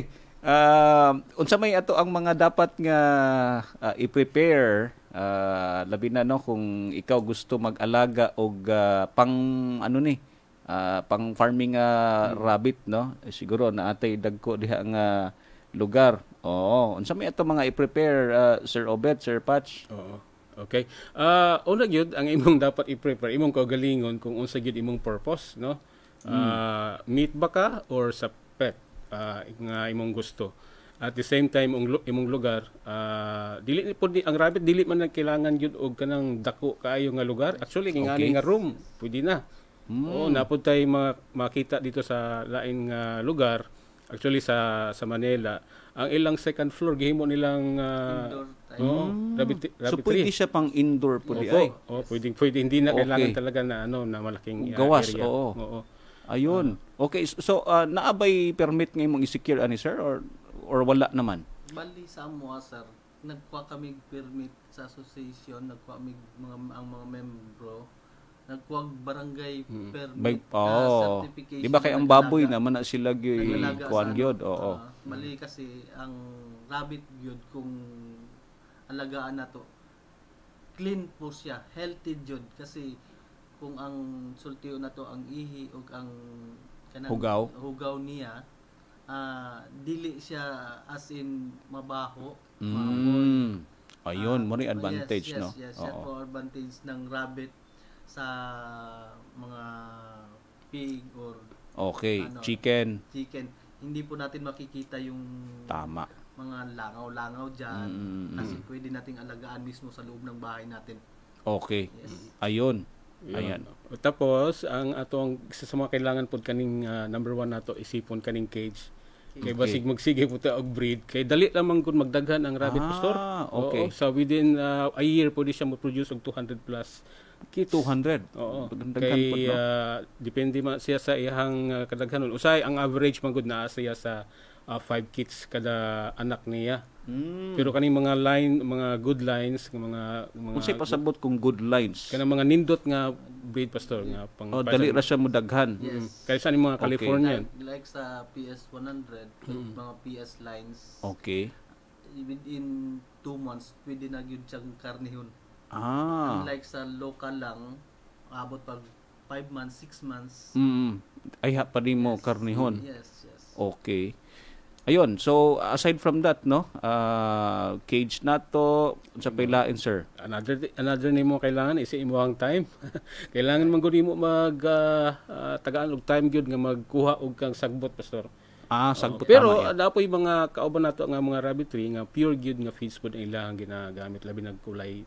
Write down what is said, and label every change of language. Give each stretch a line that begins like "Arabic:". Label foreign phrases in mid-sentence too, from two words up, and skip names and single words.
Cebuano: Unsa may ato ang mga dapat nga i-prepare labi na no kung ikaw gusto mag-alaga og pang ano ni pang farming rabbit no siguro naatay dagko diha nga lugar. Unsa may ato mga i-prepare Sir Obed, Sir Patch? Oo. Okay. Una gyud ang imong dapat i-prepare imong kaugalingon kung unsa gyud imong purpose, no? Meat ba ka or sa pet nga imong gusto.
English: At the same time
Cebuano: imong lugar dili pod ang rabbit dili man kailangan gyud og kanang dako kaayo nga lugar. Actually ngani nga room pwede na. Napod tay makita dito sa lain nga lugar. Actually sa Manila ang ilang
English: second floor
Cebuano: gihimo nilang rabbit So pwede siya pang indoor pwede ay.
Filipino: Pwede hindi na kailangan talaga na na malaking
Cebuano: gawas.
Filipino: area.
Cebuano: Oo. Ayun. Okay, so naabay permit nga imong i-secure ani sir or wala naman? Bali sa amo sir, nagkuha kami permit sa association, nagkuha kami ang mga membro, nagkuha barangay permit certification. Di ba kay ang baboy naman na sila kuan gyud? Mali kasi ang rabbit gyud kung alagaan nato. Clean po siya, healthy gyud kasi kung ang sultiyo na to ang ihi o ang kanang hugaw niya dili siya
English: as in
Cebuano: mabaho maamoy. Ayun mo rin advantage no.
Filipino: Yes, po advantage ng rabbit sa mga pig or chicken. Hindi po natin makikita yung tama mga langaw-langaw diyan kasi pwede nating alagaan mismo sa loob ng bahay natin. Okay. Ayun. Ayan.
Cebuano: Tapos ang atong isa sa mga kailangan pod kaning number 1 nato isipon kaning cage. Kay basig magsige po ta og breed kay dali lamang kun magdaghan ang rabbit pastor. Okay. So
English: within a year
Cebuano: pwede siya mo-produce og
English: 200 plus kits.
Cebuano: 200. Oo. Kay depende man siya sa iyang kadaghanon. Usay ang average man gud naa siya sa 5 kits kada anak niya. Pero kaning mga
English: good lines,
Cebuano: mga unsay pasabot kung
English: good lines?
Cebuano: Kanang mga nindot nga breed pastor nga pang dali ra siya modaghan. Yes. Kaya sa mga Californian. Like sa PS 100, mga PS lines. Okay. Within 2 months pwede na gyud siyang karnihon. Unlike sa local lang, abot pag 5 months, 6 months. Ay pa rin mo karnihon. Yes. Okay. Ayun,
English: so aside from that,
Cebuano: no, cage na to, sa pailain, sir? Another nimo kailangan is imong time. Kailangan man gud nimo tagaan og time gyud nga magkuha og kang sagbot, pastor. Sagbot pero dapoy mga kauban nato nga mga rabbitry nga pure gyud nga feeds pod ang ilang ginagamit labi nagkulay.